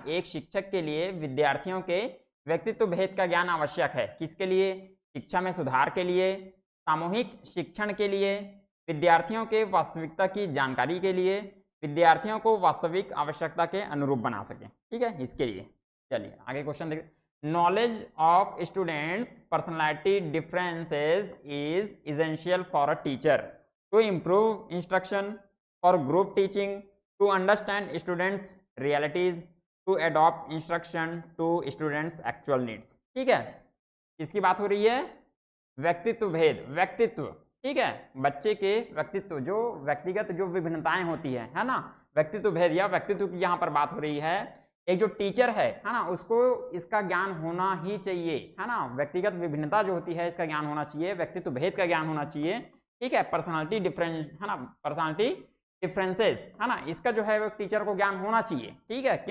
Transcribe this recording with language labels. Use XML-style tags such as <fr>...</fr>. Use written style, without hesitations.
<hi>एक शिक्षक के लिए विद्यार्थियों के व्यक्तित्व भेद का ज्ञान आवश्यक है, किसके लिए, शिक्षा में सुधार के लिए, सामूहिक शिक्षण के लिए, विद्यार्थियों के वास्तविकता की जानकारी के लिए, विद्यार्थियों को वास्तविक आवश्यकता के अनुरूप बना सके, ठीक है, इसके लिए। चलिए आगे क्वेश्चन देखिए,</hi> <en>knowledge of students personality differences is essential for a teacher to improve instruction, for group teaching, to understand students realities, to adopt instruction to students actual needs,</en> <hi>ठीक है। किसकी बात हो रही है, व्यक्तित्व भेद, व्यक्तित्व, ठीक है, बच्चे के व्यक्तित्व, जो व्यक्तिगत जो विभिन्नताएं होती है ना, व्यक्तित्व भेद या व्यक्तित्व की यहाँ पर बात हो रही है। एक जो टीचर है ना, उसको इसका ज्ञान होना ही चाहिए, है ना, व्यक्तिगत विभिन्नता जो होती है इसका ज्ञान होना चाहिए, व्यक्तित्व भेद का ज्ञान होना चाहिए, ठीक है, पर्सनालिटी डिफरेंस, है ना, पर्सनालिटी डिफरेंसेस, है ना, इसका जो है वो टीचर को ज्ञान होना चाहिए, ठीक है।</hi>